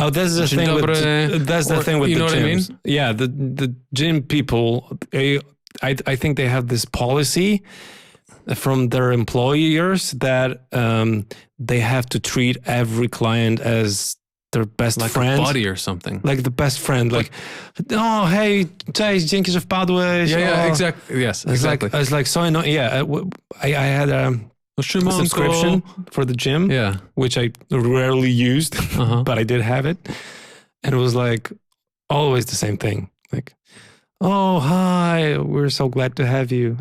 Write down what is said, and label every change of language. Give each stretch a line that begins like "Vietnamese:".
English: Oh, that's the thing. That's the thing with you the know gyms. What I mean? Yeah, the gym people. I think they have this policy from their employers that they have to treat every client as their best friend, like a buddy or something. Like the best friend. Like, oh hey,
Polish: cześć, dzięki, że wpadłeś.
English: Yeah, exactly. Yes, exactly. It's like so annoying. Yeah, I had a subscription for the gym, which I rarely used, but I did have it. And it was like always the same thing. Like, oh, hi, we're so glad to have you.